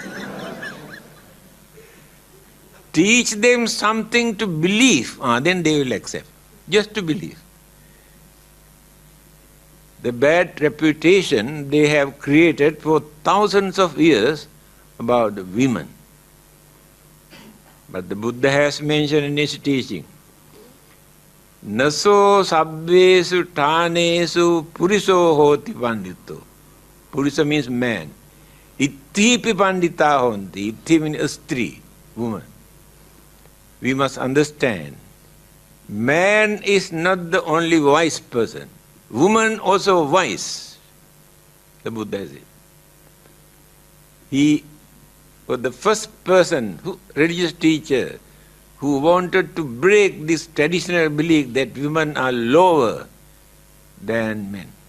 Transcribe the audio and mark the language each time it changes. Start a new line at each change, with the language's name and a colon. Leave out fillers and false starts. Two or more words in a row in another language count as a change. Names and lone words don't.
English: Teach them something to believe, then they will accept. Just to believe. The bad reputation they have created for thousands of years about the women. But the Buddha has mentioned in his teaching,
Pali: Naso sabbesu tanesu puriso hoti pandito.
English: Purisa means man.
Pali: Ithipi pandita honti.
English: Ithi means stri, woman. We must understand, man is not the only wise person. Woman also wise, the Buddha said. He was the first person, religious teacher, who wanted to break this traditional belief that women are lower than men.